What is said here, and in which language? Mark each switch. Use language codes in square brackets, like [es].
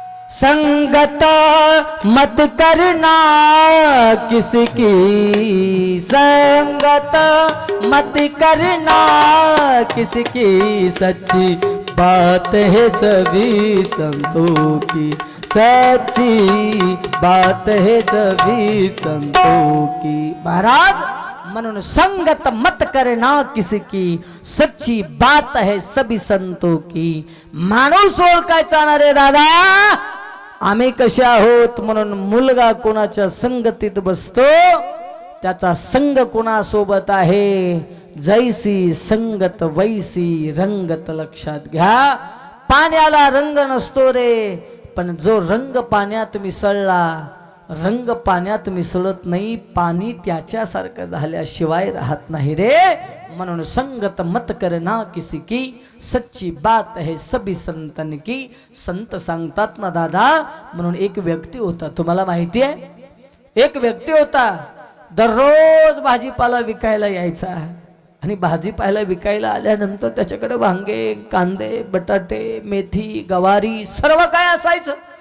[hi] संगत मत करना किसकी, संगत मत करना किसकी, सच्ची बात है सभी संतों की, सच्ची बात है सभी संतों की. [mr] महाराज म्हणून [hi] संगत मत करना किसी की, सच्ची बात है सभी संतों की. [mr] माणूस ओळखायचा ना रे दादा, आम्ही कसे आहोत म्हणून मुलगा कोणाच्या संगतीत बसतो, त्याचा संग कोणासोबत आहे, [hi] जैसी संगत वैसी रंगत. [mr] लक्षात घ्या, पाण्याला रंग नसतो रे, पण जो रंग पाण्यात मिसळला, रंग पाण्यात मिसळत नाही, पाणी त्याच्यासारखं झाल्याशिवाय राहत नाही रे. म्हणून [hi] संगत मत करना किसी की, सच्ची बात है सभी संतन की. [mr] संत सांगतात ना दादा. म्हणून एक व्यक्ती होता, तुम्हाला माहिती आहे, एक व्यक्ती होता, दररोज भाजीपाला विकायला यायचा. आणि भाजीपाला विकायला आल्यानंतर त्याच्याकडे वांगे, कांदे, बटाटे, मेथी, गवारी सर्व काय असायचं.